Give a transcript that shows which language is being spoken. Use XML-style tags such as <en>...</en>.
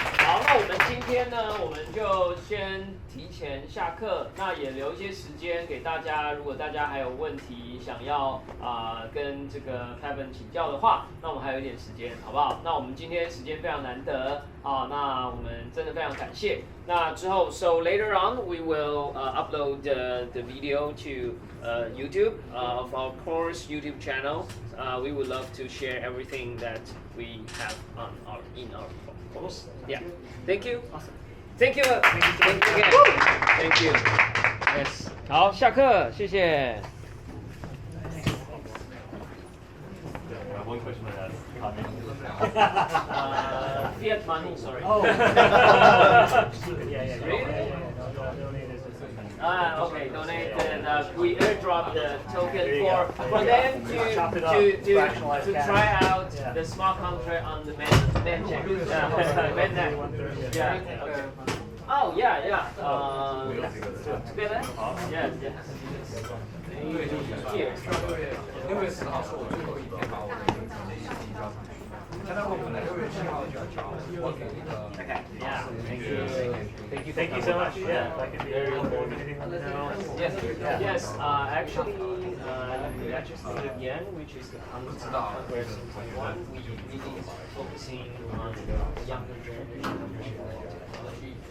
<zh>好，那我们今天呢，我们就先提前下课，那也留一些时间给大家，如果大家还有问题想要跟这个 Kevin 请教的话，那我们还有一点时间，好不好？那我们今天时间非常难得那我们真的非常感谢。那之后</zh> <en>，so later on we will upload the video to YouTube of our course YouTube channel. We would love to share everything that we have in our course. Yeah. Thank you. Awesome. Thank you. Thank you again. Thank you. Yes.</en> <zh>好，下课，谢谢。</zh> <en>One question I asked. Fiat money, sorry. Oh. Yeah. Really? Okay, donate and we airdrop the token for them to try out the smart contract on the mainnet. Yeah. Okay. Oh yeah. Together? Yes. Here.</en> <zh>6月10号是我最后一天把我的名字写进交上去。他在我本来6月7号就要交，我给一个。</zh> <en>Okay. Yeah. Thank you so much. Yeah, if I can be very helpful. Anything let me know. Yes. Actually, legislative again, which is on where 2021, we really focusing on the younger generation technology.</en>